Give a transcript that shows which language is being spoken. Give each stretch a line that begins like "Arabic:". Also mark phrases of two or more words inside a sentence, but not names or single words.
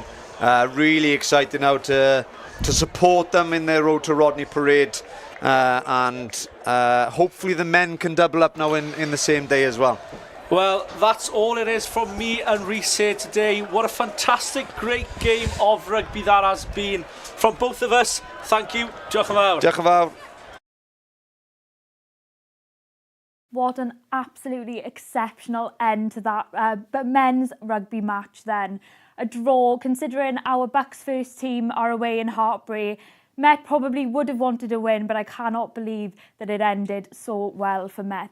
English: Really excited now to support them in their road to Rodney Parade, and hopefully the men can double up now in the same day as well. Well, that's all it is from me and Rhys here today. What a fantastic, great game of rugby that has been. From both of us, thank you.
Welsh: Diolch yn fawr. Diolch yn fawr.
English: What an absolutely exceptional end to that men's rugby match then. A draw, considering our Bucks first team are away in Hartpury. Met probably would have wanted a win, but I cannot believe that it ended so well for Met.